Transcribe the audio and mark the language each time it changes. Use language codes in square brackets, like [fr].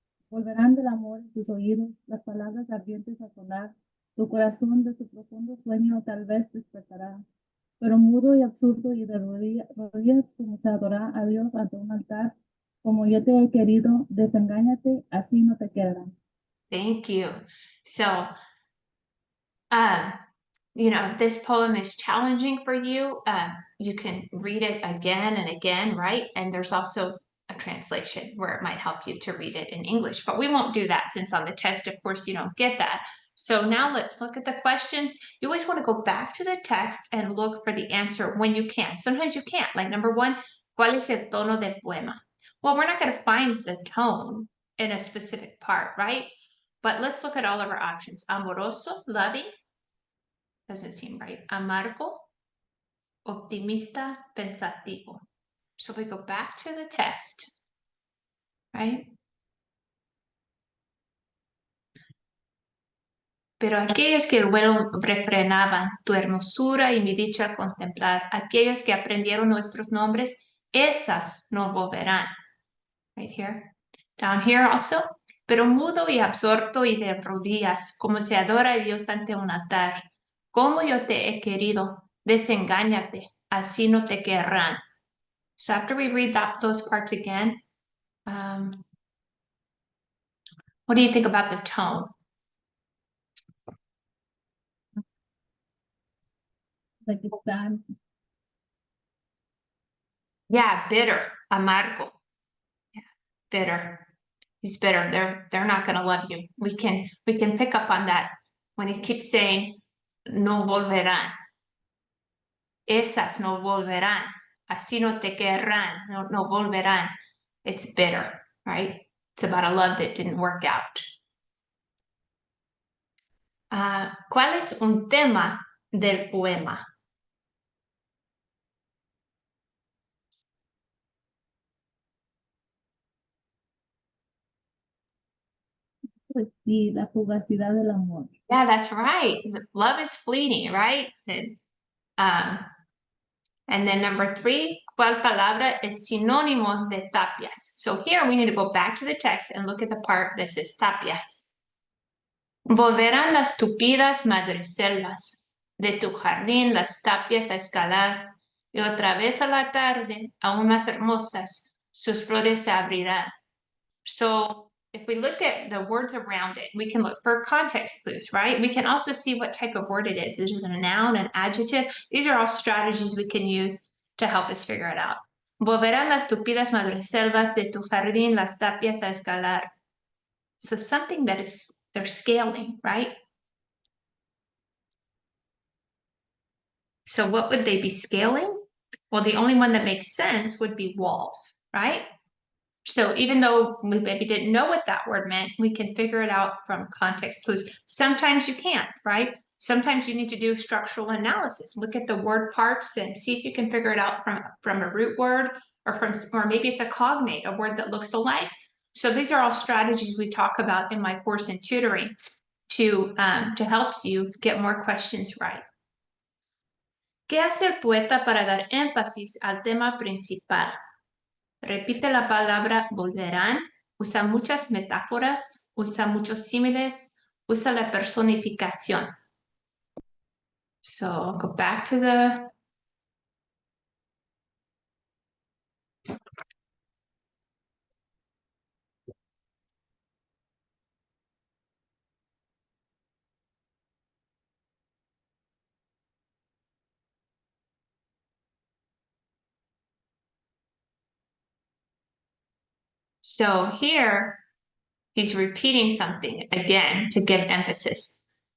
[es] Volverán del amor en tus oídos las palabras ardientes a sonar, tu corazón de su profundo sueño tal vez despertará, pero mudo y absurdo y de rodillas como se adora a Dios ante un altar, como yo te he querido, desengáñate, así no te quedarán. [en] Thank you. So, um, you know, if this poem is challenging for you, you can read it again and again, right? And there's also a translation where it might help you to read it in English, but we won't do that since on the test, of course, you don't get that. So now let's look at the questions. You always want to go back to the text and look for the answer when you can. Sometimes you can't. Like number one, [es] ¿cuál es el tono del poema? [en] Well, we're not going to find the tone in a specific part, right? But let's look at all of our options. Amoroso, loving, doesn't seem right. [es] Amargo, optimista, pensativo. [en] So we go back to the text, right? [es] Pero aquellos que el vuelo refrenaban tu hermosura y mi dicha al contemplar, aquellos que aprendieron nuestros nombres, esas no volverán. [en] Right here. Down here also. [es] Pero mudo y absorto y de rodillas, como se adora a Dios ante un altar. Como yo te he querido, desengáñate, así no te querrán. [en] So after we read those parts again, what do you think about the tone? Like [es] están, [en] Yeah, bitter, amargo. Yeah, bitter. He's bitter. They're not going to love you. We can pick up on that when he keeps saying [es] no volverán. Esas no volverán. Así no te querrán. No volverán. [en] It's bitter, right? It's about a love that didn't work out. [es] ¿Cuál es un tema del poema? pues sí, la fugacidad del amor. [en] Yeah, that's right. Love is fleeting, right? And then number three, [es] ¿cuál palabra es sinónimo de tapias? [en] So here we need to go back to the text and look at the part that says tapias. [es] Volverán las tupidas madreselvas de tu jardín, las tapias a escalar, y otra vez a la tarde, aún más hermosas, sus flores se abrirán. [en] So if we look at the words around it, we can look for context clues, right? We can also see what type of word it is. Is it a noun, an adjective? These are all strategies we can use to help us figure it out. [es] Volverán las tupidas madreselvas de tu jardín, las tapias a escalar. [en] So something that is, they're scaling, right? So what would they be scaling? Well, the only one that makes sense would be walls, right? So even though we maybe didn't know what that word meant, we can figure it out from context clues. Sometimes you can't, right? Sometimes you need to do structural analysis. Look at the word parts and see if you can figure it out from a root word or maybe it's a cognate, a word that looks alike. So these are all strategies we talk about in my course in tutoring to help you get more questions right. [es] ¿Qué hace el poeta para dar énfasis al tema principal? Repite la palabra volverán, usa muchas metáforas, usa muchos símiles, usa la personificación. [en] So I'll go back to the So here he's repeating something again to give emphasis.